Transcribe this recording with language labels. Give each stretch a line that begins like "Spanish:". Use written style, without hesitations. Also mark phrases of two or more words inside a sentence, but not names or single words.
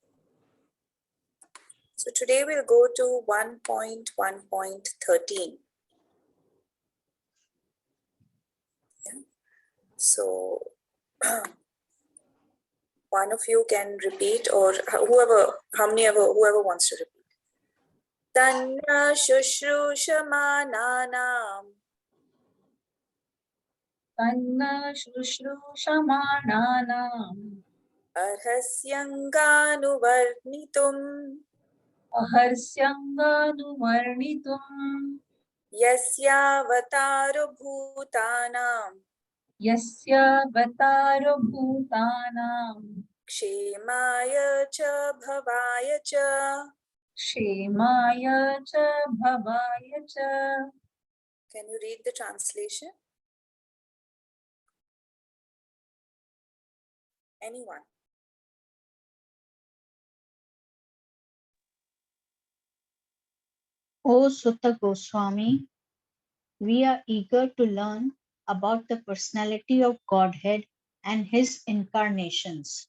English: So today we'll go to 1.1.13. So one of you can repeat, or whoever wants to repeat.
Sanskrit: तन्नः शुश्रूषमाणानाम् तन्नः शुश्रूषमाणानाम् अर्हस्यङ्गानुवर्णितुम् अर्हस्यङ्गानुवर्णितुम् यस्यावतारो भूतानाम् यस्यावतारो भूतानाम् क्षेमाय च भवाय च. क्षेमाय च भवाय च.
English: Can you read the translation? Anyone? O Sutta Goswami, we are eager to learn about the personality of Godhead and his incarnations.